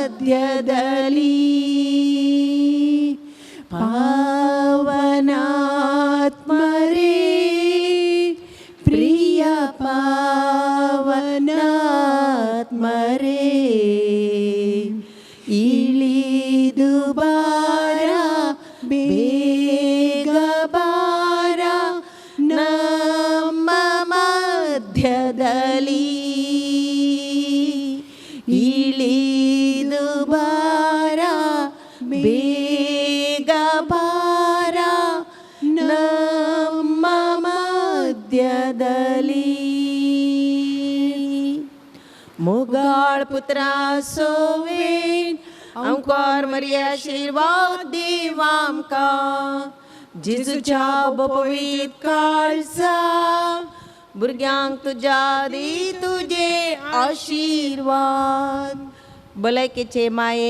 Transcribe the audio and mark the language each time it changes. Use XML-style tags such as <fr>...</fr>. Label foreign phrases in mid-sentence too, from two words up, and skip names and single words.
<kn>ಮಧ್ಯದಲ್ಲಿ ಪಾವನಾತ್ಮರೇ ಪ್ರಿಯ ಪಾವನಾತ್ಮರೇ ಇಳಿದು ಬಾರ ಬೇಗ ಬಾರ ನಮ್ಮ ಮಧ್ಯದಲ್ಲಿ ಇಳಿದು ಬಾರ ಬೇಗ ಬಾರ ನಮ್ಮ ಮಧ್ಯದಲ್ಲಿ</kn> <kok>मुगाळ पुत्रा सोवेन अंकार मरिया आशीर्वाद देव आमकां जेजूच्या पवित्र काळजा भुरग्यांक तुज्या दी तुजे आशीर्वाद भलायकेचे माये</kok>